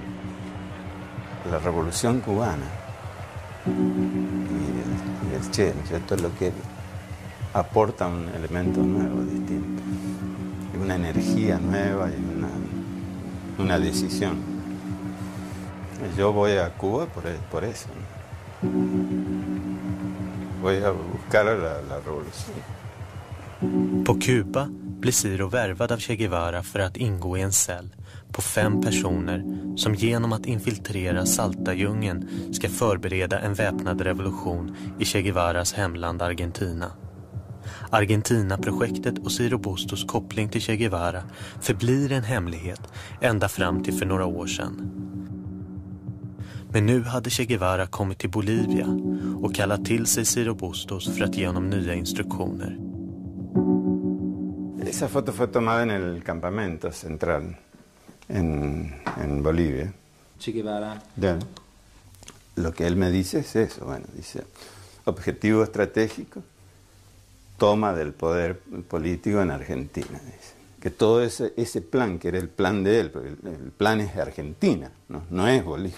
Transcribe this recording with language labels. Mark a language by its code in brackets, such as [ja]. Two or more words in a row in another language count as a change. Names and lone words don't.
[es] La revolución cubana y el Che, ¿no es cierto?, es lo que aporta un elemento nuevo, distinto, y una energía nueva y una decisión. Yo voy a Cuba por eso, ¿no? Voy a buscar la revolución. [sv] På Kuba blir Ciro värvad av Che Guevara för att ingå i en cell på 5 personer som genom att infiltrera Salta-djungeln ska förbereda en väpnad revolution i Che Guevaras hemland Argentina. Argentina-projektet och Ciro Bustos koppling till Che Guevara förblir en hemlighet ända fram till för några år sedan. Men nu hade Che Guevara kommit till Bolivia och kallat till sig Ciro Bustos för att ge honom nya instruktioner. [es] Esa foto fue tomada en el campamento central en Bolivia. Che Guevara. Lo que él me dice es eso, bueno, dice, objetivo estratégico, toma del poder político en Argentina, dice, que todo ese plan, que era el plan de él, porque el plan es Argentina, no es Bolivia.